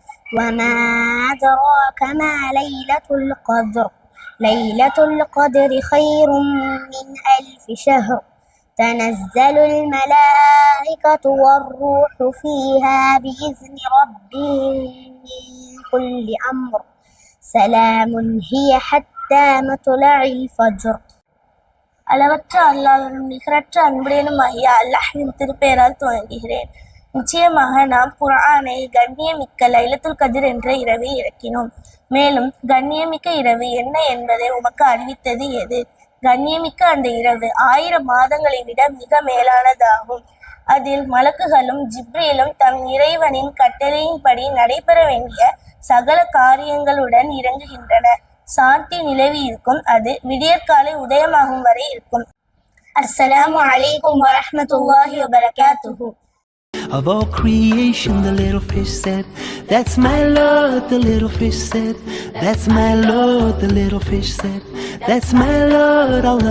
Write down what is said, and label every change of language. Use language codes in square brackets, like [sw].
[ar] وما أدراك ما ليلة القدر ليلة القدر خير من 1000 شهر تنزل الملائكة والروح فيها بإذن ربهم من كل أمر سلام هي حتى مطلع الفجر. [ta] அளவற்ற அல்லாஹ்வின் நிகரற்ற அன்புடையனுமாகிய அல்லாஹ்வின் திருப்பெயரால் துவங்குகிறேன். நிச்சயமாக நாம் குர்ஆனை கண்ணியமிக்க லைலத்துல் கத்ர் என்ற இரவை இறக்கினோம். மேலும் கண்ணியமிக்க இரவு என்ன என்பதை உமக்கு அறிவித்தது எது? கண்ணியமிக்க அந்த இரவு 1000 மாதங்களை விட மிக மேலானதாகும். அதில் மலக்குகளும் ஜிப்ரீலும் தம் இறைவனின் கட்டளையின்படி நடைபெற வேண்டிய சகல காரியங்களுடன் இறங்குகின்றன. சாந்தி நிலவி இருக்கும். அது விடியற்காலை உதயமாகும் வரை இருக்கும். [ar] அஸ்ஸலாமு அலைக்கும் வரஹ்மத்துல்லாஹி வபரகாத்துஹு. [en] Of all creation, the little fish said, "That's my Lord." The little fish said, "That's my Lord." The little fish said, "That's my Lord." Allah